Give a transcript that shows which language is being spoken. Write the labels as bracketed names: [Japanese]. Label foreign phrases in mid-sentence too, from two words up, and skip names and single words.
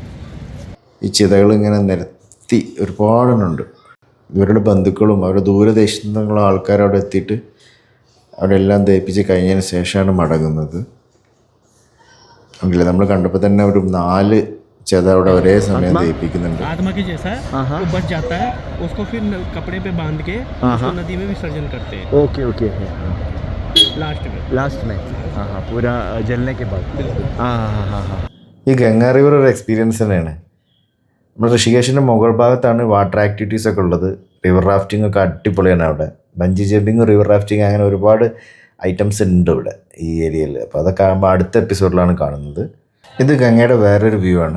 [Malayalam] ഈ ചിതകൾ ഇങ്ങനെ നിരത്തി ഒരുപാടെണ്ണുണ്ട്. ഇവരുടെ ബന്ധുക്കളും അവരുടെ ദൂരദേശത്തു നിന്നുള്ള ആൾക്കാർ അവിടെ എത്തിയിട്ട് അവിടെ എല്ലാം ദഹിപ്പിച്ച് കഴിഞ്ഞതിന് ശേഷമാണ് മടങ്ങുന്നത്. നമ്മൾ കണ്ടപ്പോൾ തന്നെ ഒരു 4 ചെത അവിടെ ഒരേ സമയം ദഹിപ്പിക്കുന്നുണ്ട്. [Hindi] आत्मा के जैसा वो बच जाता है, उसको फिर कपड़े पे बांध के उसको नदी में विसर्जन करते हैं. [English] okay okay. [Hindi] लास्ट में हाँ हाँ पूरा जलने के बाद. हाँ हाँ हाँ हाँ. [Malayalam] ഈ ഗംഗാ റിവർ ഒരു എക്സ്പീരിയൻസ് തന്നെയാണ്. നമ്മൾ ഋഷികേശിൻ്റെ മുകൾ ഭാഗത്താണ് [English] water activities [Malayalam] ഒക്കെ ഉള്ളത്. [English] river rafting [Malayalam] ഒക്കെ അടിപൊളിയാണ് അവിടെ. [English] bungee jumping, river rafting, [Malayalam] അങ്ങനെ ഒരുപാട് ഐറ്റംസ് ഉണ്ട് ഇവിടെ ഈ ഏരിയയിൽ. അപ്പോൾ അതൊക്കെ ആകുമ്പോൾ അടുത്ത എപ്പിസോഡിലാണ് കാണുന്നത്. ഇത് ഗംഗയുടെ വേറൊരു വ്യൂ ആണ്.